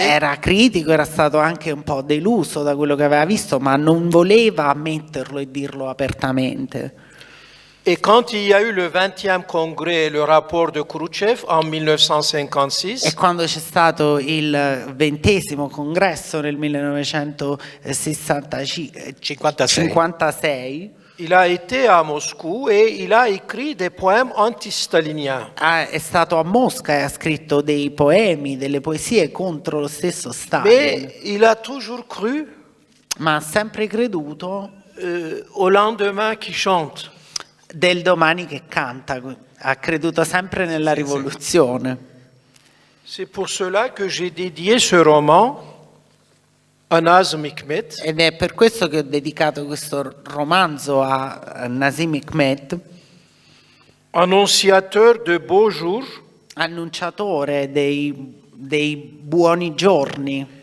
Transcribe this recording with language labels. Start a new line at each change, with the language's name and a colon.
Italian: Era critico, era stato anche un po' deluso da quello che aveva visto, ma non voleva ammetterlo e dirlo apertamente.
French: Et quand il y a eu le 20e congrès et le rapport de Khrouchtchev en 1956,
Italian: E quando c'è stato il 20° congresso nel 1956,
French: il a été à Moscou et il a écrit des poèmes anti-staliniens.
Italian: è stato a Mosca e ha scritto dei poemi, delle poesie contro lo stesso Stalin,
French: Mais il a toujours cru
Italian: ma ha sempre creduto
French: au lendemain qui chante.
Italian: del domani che canta, ha creduto sempre nella rivoluzione.
French: C'est pour cela que j'ai dédié ce roman a Nazım Hikmet,
Italian: Ed è per questo che ho dedicato questo romanzo a Nazım Hikmet,
French: annonciateur de beaux jours
Italian: annunciatore dei buoni giorni